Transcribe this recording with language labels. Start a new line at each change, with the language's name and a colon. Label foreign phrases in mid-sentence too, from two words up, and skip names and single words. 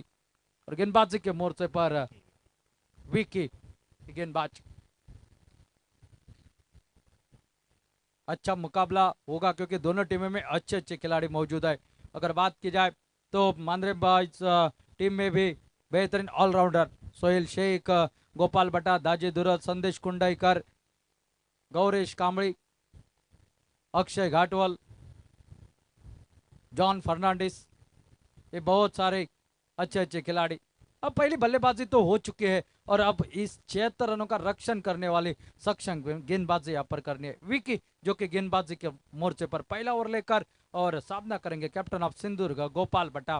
Hindi: और गेंदबाजी के मोर्चे पर विकी गेंदबाज। अच्छा मुकाबला होगा क्योंकि दोनों टीमों में अच्छे अच्छे खिलाड़ी मौजूद है। अगर बात की जाए तो मानरेम बॉयज टीम में भी बेहतरीन ऑलराउंडर सोहेल शेख, गोपाल भट्टा, दाजी दुरत, संदेश कुंडाईकर, गौरेश कामड़ी, अक्षय घाटवल, जॉन फर्नांडिस, ये बहुत सारे अच्छे अच्छे खिलाड़ी। अब पहली बल्लेबाजी तो हो चुकी है और अब इस 76 रनों का रक्षण करने वाली सक्षम गेंदबाजी यहाँ पर करनी है विकी, जो कि गेंदबाजी के मोर्चे पर पहला ओवर लेकर और सामना करेंगे
English: captain of Sindhudurg
Hindi: गोपाल भट्टा।